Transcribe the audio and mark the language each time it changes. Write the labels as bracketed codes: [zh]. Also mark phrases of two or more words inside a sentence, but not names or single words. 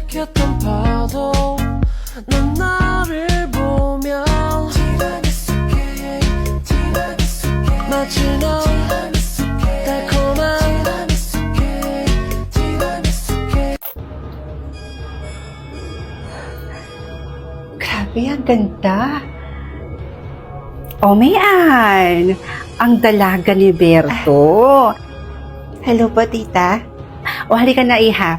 [ko] 일으켰던 파도 넌 나를 보면 마치 넌 달콤한 [tl] Grabe, ang ganda. O, Mayan, ang dalaga ni Berto. Hello po, tita. O, halika na, iha.